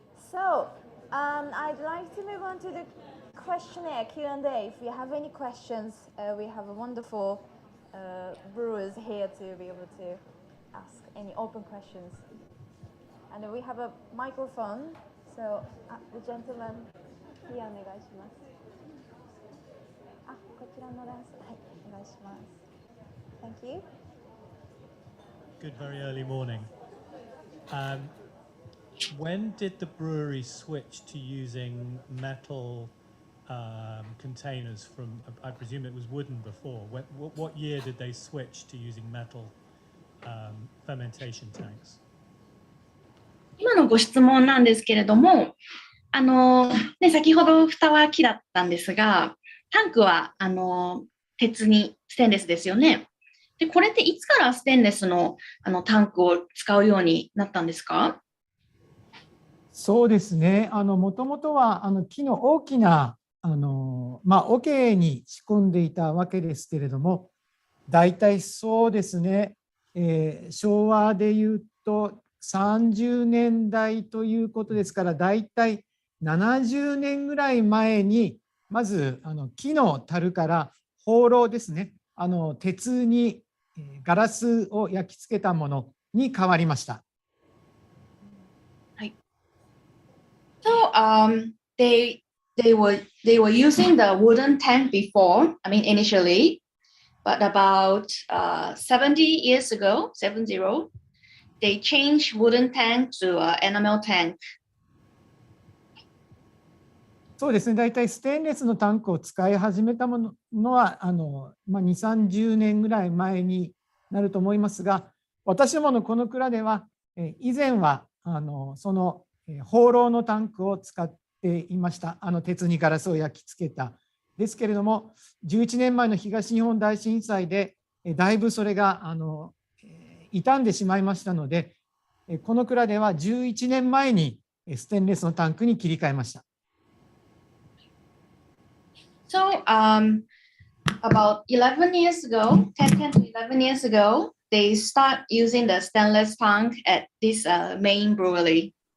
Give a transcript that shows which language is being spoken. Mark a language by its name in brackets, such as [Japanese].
[English] So, I'd like to move on to the questionnaire, Q&A. If you have any questions, we have a wonderful brewers here to be able to ask any open questions. And we have a microphone, so the gentleman here, [Japanese] お願いします。こちらの男性、はい、お願いします。 [English] Thank you. Good, very early morning. When did the brewery switch to using metal containers from, I presume it was wooden before. What year did they switch to using metal fermentation tanks? [Japanese] 今のご質問なんですけれども、先ほど蓋は木だったんですが、タンクは鉄にステンレスですよね。で、これっていつからステンレスのタンクを使うようになったんですか？そうですね。もともとは木の大きな桶に仕込んでいたわけですけれども、だいたいそうですね、昭和でいうと30年代ということですから、だいたい70年ぐらい前にまず木の樽からホーローですね、鉄にガラスを焼き付けたものに変わりました。はい。 [English] So they were using the wooden tank before, I mean initially, but about 70 years ago, 70, they changed wooden tank to enamel tank. [Japanese] そうですね、大体ステンレスのタンクを使い始めたのは2、30年ぐらい前になると思いますが、私どものこの蔵では以前はそのホーローのタンクを使っていました。鉄にガラスを焼き付けた。ですけれども、11年前の東日本大震災でだいぶそれが傷んでしまいましたので、この蔵では11年前にステンレスのタンクに切り替えました。 [English] So about 11 years ago, 10 to 11 years ago, they start using the stainless tank at this main brewery.